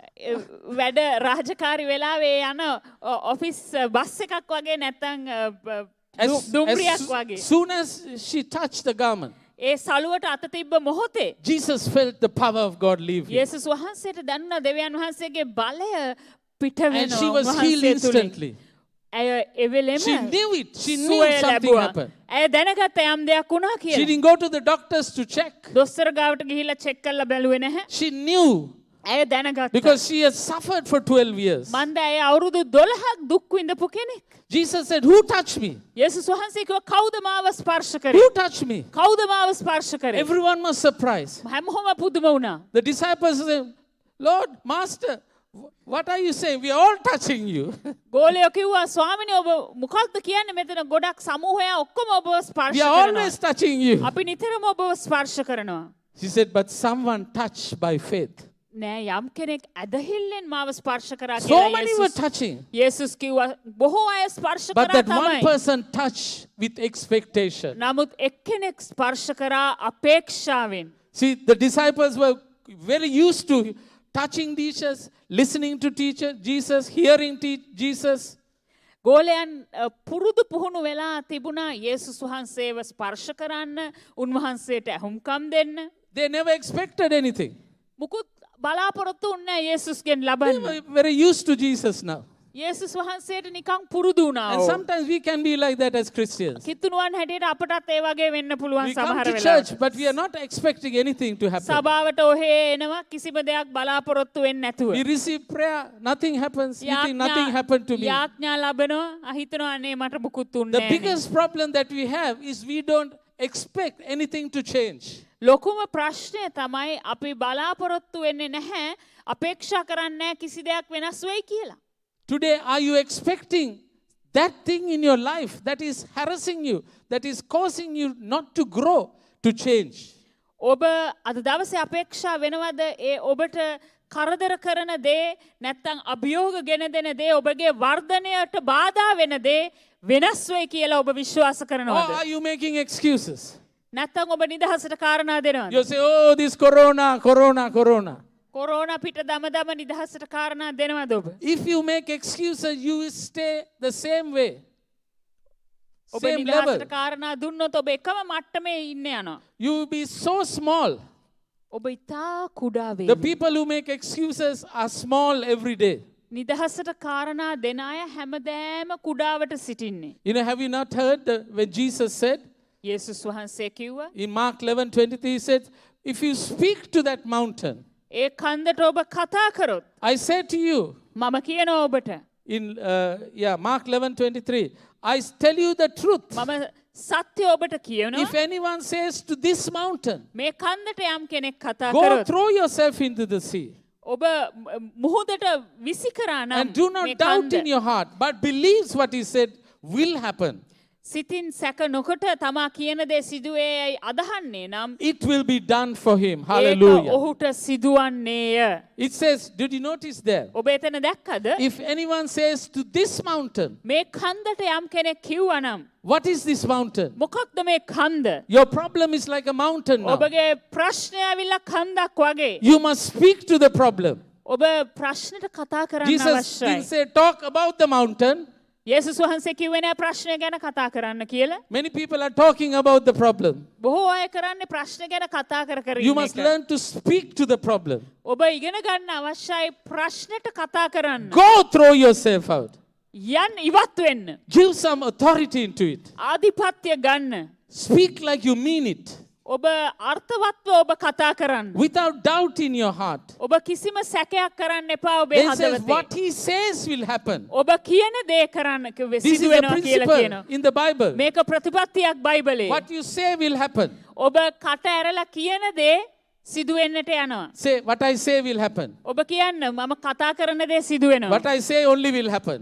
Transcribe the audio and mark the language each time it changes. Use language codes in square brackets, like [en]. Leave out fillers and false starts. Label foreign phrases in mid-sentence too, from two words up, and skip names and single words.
[si] වැඩ රාජකාරි වෙලාවේ යන ඔෆිස් බස් එකක් වගේ නැත්නම් දුම්රියක් වගේ. [en] Soon as she touched the garment, [si] ඒ සලුවට අත තිබ්බ මොහොතේ [en] Jesus felt the power of God leave him. [si] යේසුස් වහන්සේට දැනුණා දෙවියන් වහන්සේගේ බලය පිට [en] And she [si] වෙනවා [en] was healed [si] උන්වහන්සේ තුලින්. [en] instantly. [si] ඇය එවෙලෙම [en] She knew it. She knew [si] සුවය [en] something [si] ලැබුවා. [en] happened. [si] ඇය දැනගත්ත යම් දෙයක් වුණා [en] She [si] කියලා. [en] didn't go to the doctors to check. [si] දොස්තර ගාවට ගිහිල්ලා චෙක් කරලා බැලුවේ නැහැ. [en] She knew [si] ඇය දැනගත්තා. [en] because she had suffered for 12 years. [si] මන්ද ඇය අවුරුදු 12ක් දුක් විඳපු කෙනෙක්. [en] Jesus said, who touched me? [si] යේසුස් වහන්සේ කිව්වා කවුද මාව ස්පර්ශ කරේ? [en] Who touched me? [si] කවුද මාව ස්පර්ශ කරේ? [en] Everyone was surprised. [si] හැමෝම පුදුම වුණා. [en] The disciples said, Lord, Master, what are you saying? We are all touching you. [si] ගෝලයෝ කිව්වා ස්වාමිනේ ඔබ මොකක්ද කියන්නේ මෙතන ගොඩක් සමූහයා ඔක්කොම ඔබව ස්පර්ශ [en] We are [si] කරනවා. [en] always touching you. [si] අපි නිතරම ඔබව ස්පර්ශ කරනවා. [en] She said, but someone touched by faith. [si] නෑ යම් කෙනෙක් ඇදහිල්ලෙන් මාව ස්පර්ශ කරා [en] So [si] කියලා [en] many were touching. [si] යේසුස් කිව්වා බොහෝ අය ස්පර්ශ [en] But [si] කරා [en] that one [si] තමයි. [en] person touched with expectation. [si] නමුත් එක්කෙනෙක් ස්පර්ශ කරා අපේක්ෂාවෙන්. [en] See, the disciples were very used to touching teachers, listening to teacher, Jesus, hearing Jesus. [si] ගෝලයන් පුරුදු පුහුණු වෙලා තිබුණා යේසුස් වහන්සේව ස්පර්ශ කරන්න උන්වහන්සේට ඇහුම්කම් දෙන්න. [en] They never expected anything. [si] මුකුත් බලාපොරොත්තු වුණේ නැහැ යේසුස්ගෙන් [en] They [si] ලබන්න. [en] were very used to Jesus now. [si] යේසුස් වහන්සේට නිකන් පුරුදු වුණා. [en] And sometimes we can be like that as Christians. [si] කිතුණුවන් හැටියට අපටත් ඒ වගේ වෙන්න පුළුවන් [en] We come [si] සමහර [en] to [si] වෙලාවට. [en] church, but we are not expecting anything to happen. [si] සභාවට ඔහේ එනවා කිසිම දෙයක් බලාපොරොත්තු වෙන්නේ නැතුව. [en] We receive prayer, nothing happens. We think nothing happened to me. [si] යාඥා ලබනවා අහිතනවා අනේ මට මුකුත් උන්නේ [en] The [si] නැහැ. [en] biggest problem that we have is we don't expect anything to change. [si] ලොකුම ප්‍රශ්නය තමයි අපි බලාපොරොත්තු වෙන්නේ නැහැ අපේක්ෂා කරන්නේ නැහැ කිසි දෙයක් වෙනස් වෙයි කියලා. [en] Today, are you expecting that thing in your life that is harassing you, that is causing you not to grow, to change? [si] ඔබ අද දවසේ අපේක්ෂා වෙනවද ඒ ඔබට කරදර කරන දේ නැත්තම් අභියෝග ගෙන දෙන දේ ඔබගේ වර්ධනයට බාධා වෙන දේ වෙනස් වෙයි කියලා ඔබ විශ්වාස [en] Or [si] කරනවද? [en] are you making excuses? [si] නැත්තම් ඔබ නිදහසට කාරණා දෙනවද? [en] You say, oh, this corona. [si] කොරෝනා පිට දම නිදහසට කාරණා දෙනවද ඔබ? [en] If you make excuses, you will stay the same way. [si] ඔබ [en] Same [si] නිදහසට [en] level. [si] කාරණා දුන්නොත් ඔබ එකම මට්ටමේ ඉන්න යනවා. [en] You will be so small. [si] ඔබ ඉතා කුඩා [en] The [si] වෙයි. [en] people who make excuses are small every day. [si] නිදහසට කාරණා දෙන අය හැමදෑම කුඩාවට සිටින්නේ. [en] You know, have you not heard when Jesus said [si] යේසුස් වහන්සේ කිව්වා [en] in Mark 11:23, he said, if you speak to that mountain, [si] ඒ කන්දට ඔබ කතා කරොත් [en] I say to you, [si] මම කියනවා ඔබට [en] in Mark 11:23, I tell you the truth. [si] මම සත්‍ය ඔබට කියනවා [en] If anyone says to this mountain, [si] මේ කන්දට යම් කෙනෙක් කතා [en] go [si] කරොත් [en] throw yourself into the sea, [si] ඔබ මුහුදට විසි කරා නම් [en] and do not [si] මේ [en] doubt [si] කන්ද [en] in your heart, but believes what he said will happen, [si] සිතින් සැක නොකොට තමා කියන දේ සිදුවේයි අදහන්නේ නම් [en] it will be done for him. [si] ඒක [en] Hallelujah. [si] ඔහුට සිදුවන්නේය. [en] It says, did you notice there? [si] ඔබ එතන දැක්කද? [en] If anyone says to this mountain, [si] මේ කන්දට යම් කෙනෙක් කිව්වා නම් [en] what is this mountain? [si] මොකක්ද මේ කන්ද? [en] Your problem is like a mountain now. [si] ඔබගේ ප්‍රශ්නය ඇවිල්ලා කන්දක් වගේ. [en] You must speak to the problem. [si] ඔබ ප්‍රශ්නට කතා කරන්න [en] Jesus didn't [si] අවශ්‍යයි. [en] say talk about the mountain. [si] යේසුස් වහන්සේ කිව්වේ නෑ ප්‍රශ්නය ගැන කතා කරන්න කියලා. [en] Many people are talking about the problem. [si] බොහෝ අය කරන්නේ ප්‍රශ්න ගැන කතා කර කර [en] You [si] ඉන්න [en] must [si] එක. [en] learn to speak to the problem. [si] ඔබ ඉගෙන ගන්න අවශ්‍යයි ප්‍රශ්නට කතා කරන්න. [en] Go throw yourself out. [si] යන් ඉවත් වෙන්න. [en] Give some authority into it. [si] ආධිපත්‍ය ගන්න. [en] Speak like you mean it. [si] ඔබ අර්ථවත්ව ඔබ කතා කරන්න. [en] Without doubt in your heart. [si] ඔබ කිසිම සැකයක් කරන්න එපා ඔබේ [en] Then says [si] හදවතේ. [en] what he says will happen. [si] ඔබ කියන දේ කරන්න [en] This is [si] සිදු [en] a [si] වෙනවා කියලා [en] principle [si] කියනවා. [en] in the Bible. [si] මේක ප්‍රතිපත්තියක් බයිබලේ. [en] What you say will happen. [si] ඔබ කට ඇරලා කියන දේ සිදු වෙන්නට යනවා. [en] Say what I say will happen. [si] ඔබ කියන්න මම කතා කරන දේ සිදු වෙනවා. [en] What I say only will happen.